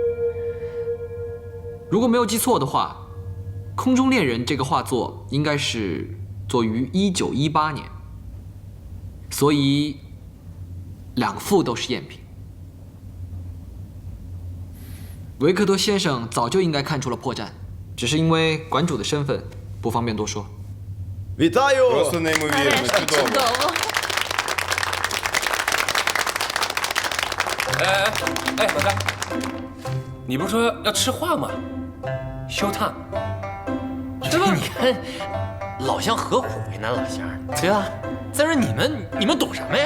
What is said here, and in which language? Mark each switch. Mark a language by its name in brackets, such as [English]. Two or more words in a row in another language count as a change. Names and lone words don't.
[Chinese] 如果没有记错的话，《空中恋人》这个画作应该是作于1918年，所以两幅都是赝品。维克多先生早就应该看出了破绽，只是因为馆主的身份不方便多说。 [Ukrainian] Вітаю! Просто неймовірно, чудово. [Chinese] 哎，老张，你不是说要吃画吗 ？ [English] Show time， [Chinese] 对吧？你看，老乡何苦为难老乡，对吧？再说你们懂什么呀？